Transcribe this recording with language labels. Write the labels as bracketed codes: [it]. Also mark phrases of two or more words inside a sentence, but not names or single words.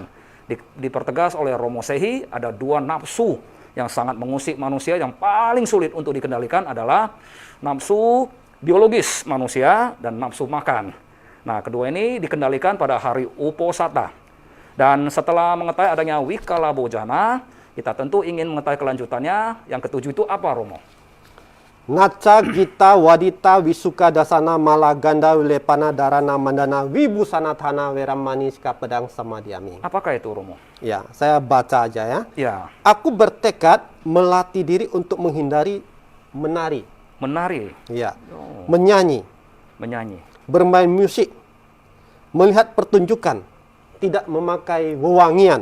[id] Dipertegas oleh Romo Sehi, ada 2 nafsu yang sangat mengusik manusia, yang paling sulit untuk dikendalikan adalah nafsu biologis manusia dan nafsu makan. Nah, kedua ini dikendalikan pada hari Uposatha. Dan setelah mengetahui adanya [pi] wikala bojana, [id] kita tentu ingin mengetahui kelanjutannya. Yang ke-7 itu apa, Romo? [pi] Naca gita wadita wisuka dasana malaganda wilepana darana mandana wibusana thana weramaniska pedang samadhyami. [id] Apakah itu, Romo? Ya, saya baca aja ya. Ya. Aku bertekad melatih diri untuk menghindari menari. Menari. Ya. Menyanyi. Menyanyi. Bermain musik. Melihat pertunjukan. Tidak memakai wewangian.